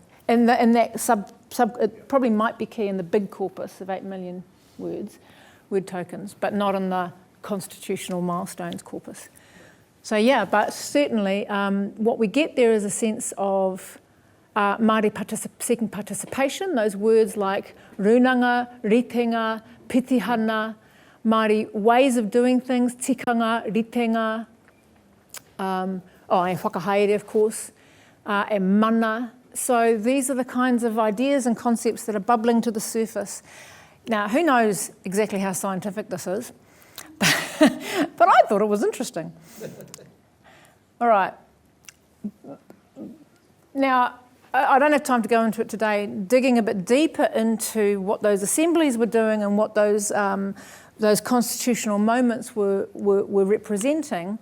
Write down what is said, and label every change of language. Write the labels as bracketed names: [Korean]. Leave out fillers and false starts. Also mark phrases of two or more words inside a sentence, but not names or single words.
[English] And that sub, it probably might be key in the big corpus of 8 million word tokens, but not in the constitutional milestones corpus. So, yeah, but certainly what we get there is a sense of Māori seeking participation, those words like [Māori] runanga, ritenga, pitihana, [English] Māori ways of doing things, [Māori] tikanga, ritenga, [English] and [Māori] whakahaere, [English] of course, and mana. So these are the kinds of ideas and concepts that are bubbling to the surface. Now, who knows exactly how scientific this is, but I thought it was interesting. All right. Now, I don't have time to go into it today, digging a bit deeper into what those assemblies were doing and what those constitutional moments were representing.